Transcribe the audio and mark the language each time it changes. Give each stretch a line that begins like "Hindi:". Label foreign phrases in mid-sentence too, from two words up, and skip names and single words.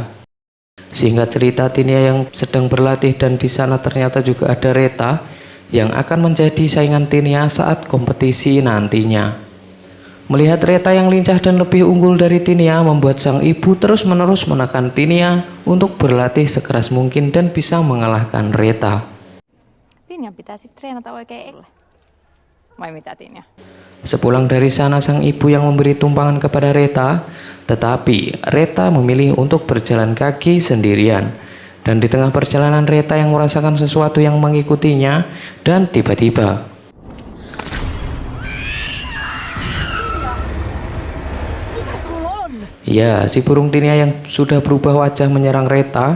Indonesian: Sehingga cerita, Tinia yang sedang berlatih dan di sana ternyata juga ada Reta yang akan menjadi saingan Tinia saat kompetisi nantinya. Melihat Reta yang lincah dan lebih unggul dari Tinia membuat sang ibu terus-menerus menekan Tinia untuk berlatih sekeras mungkin dan bisa mengalahkan Reta.
Finnish: Tinia pitäisi treenata oikein. Vai mitä Tinia?
Indonesian: Sepulang dari sana sang ibu yang memberi tumpangan kepada Reta, tetapi Reta memilih untuk berjalan kaki sendirian. Dan di tengah perjalanan Reta yang merasakan sesuatu yang mengikutinya, dan tiba-tiba ya, si burung Tinia yang sudah berubah wajah menyerang Reta.